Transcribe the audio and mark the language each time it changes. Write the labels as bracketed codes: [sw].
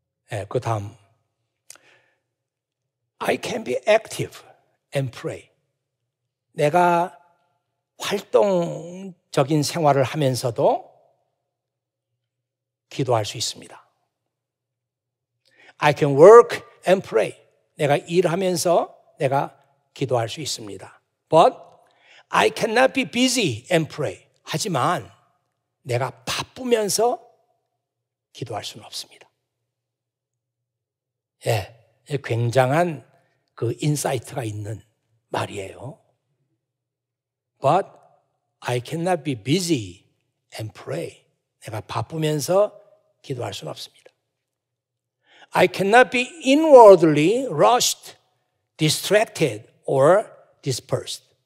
[ko] 네, 그 다음 [en] I can be active and pray. [ko] 내가 활동적인 생활을 하면서도 기도할 수 있습니다. [en] I can work and pray. [ko] 내가 일하면서 내가 기도할 수 있습니다. [en] But I cannot be busy and pray. [ko] 하지만 내가 바쁘면서 기도할 수는 없습니다. 예, 굉장한 그 인사이트가 있는 말이에요. [en] But I cannot be busy and pray. [ko] 내가 바쁘면서 기도할 수는 없습니다. [en] I cannot be inwardly rushed, distracted, or dispersed.